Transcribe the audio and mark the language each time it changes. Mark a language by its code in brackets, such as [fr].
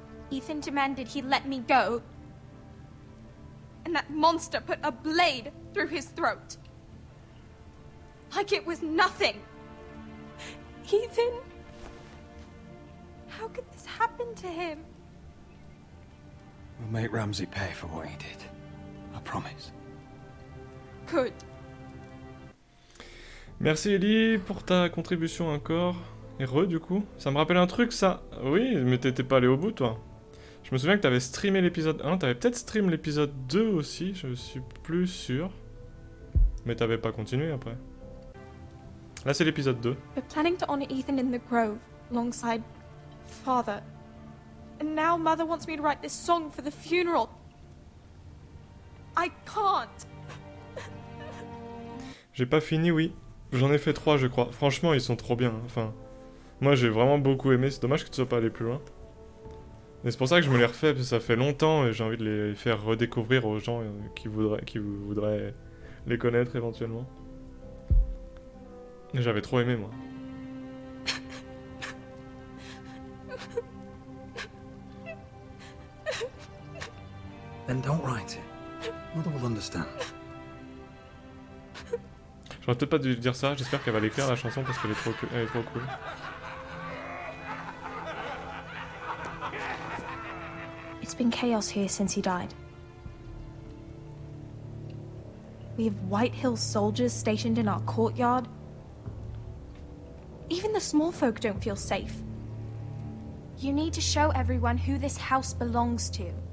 [en] Ethan demanded he let me go. And that monster put a blade through his throat. Like it was nothing. Ethan? How could this happen to him? We'll make Ramsay pay for what he did. I promise. Good. [fr] Merci Ellie pour ta contribution encore. Et du coup, ça me rappelle un truc ça. Oui, mais t'étais pas allé au bout toi. Je me souviens que t'avais streamé l'épisode 1, t'avais peut-être stream l'épisode 2 aussi, je suis plus sûr. Mais t'avais pas continué après. Là c'est l'épisode 2. [en] We're planning to honor Ethan in the grove, alongside Father. And now Mother wants me to write this song for the funeral. I can't. [fr] J'ai pas fini, oui. J'en ai fait 3 je crois. Franchement ils sont trop bien. Enfin, moi j'ai vraiment beaucoup aimé. C'est dommage que tu sois pas allé plus loin. Et c'est pour ça que je me les refais, parce que ça fait longtemps et j'ai envie de les faire redécouvrir aux gens qui voudraient les connaître éventuellement. Et j'avais trop aimé moi. [en] Then don't write it. Mother will understand. [fr] J'aurais peut-être pas dû dire ça, j'espère qu'elle va l'écrire la chanson parce qu'elle est trop cool. [en] It's been chaos here since he died. We have White Hill soldiers stationed in our courtyard. Even the small folk don't feel safe. You need to show everyone who this house belongs to.